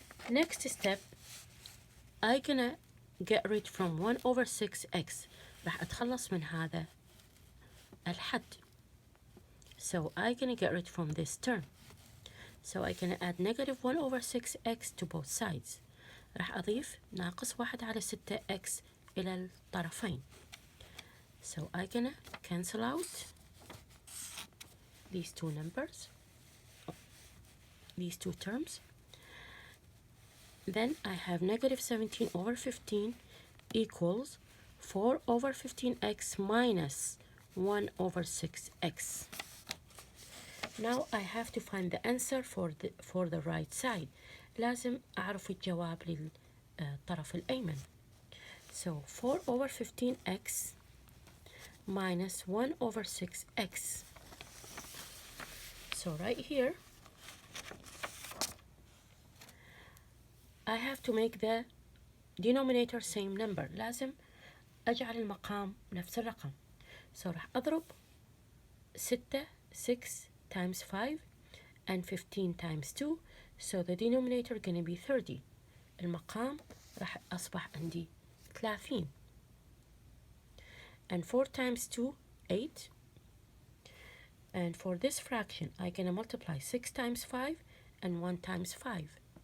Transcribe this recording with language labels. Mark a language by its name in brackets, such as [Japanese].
[English] Next step, I'm gonna get rid from 1 over 6x. [Arabic] راح أتخلص من هذا الحد. [English] So I'm gonna get rid from this term. So I'm gonna add negative 1 over 6x to both sides. [Arabic] راح أضيف ناقص 1 على 6x إلى الطرفين. [English] So I'm gonna cancel out these two numbers, these two terms. Then I have negative 17 over 15 equals 4 over 15x minus 1 over 6x. Now I have to find the answer for the right side. [Arabic] لازم أعرف الجواب للطرف الأيمن. [English] So 4 over 15x minus 1 over 6x. So right here, I have to make the denominator same number. [Arabic] لازم أجعل المقام نفس الرقم. [English] So [Arabic] راح أضرب [English] 6 times 5 and 15 times 2. So the denominator gonna be 30. [Arabic] المقام راح أصبح عندي 30. [English] And 4 times 2, 8. And for this fraction, I'm gonna multiply 6 times 5 and 1 times 5.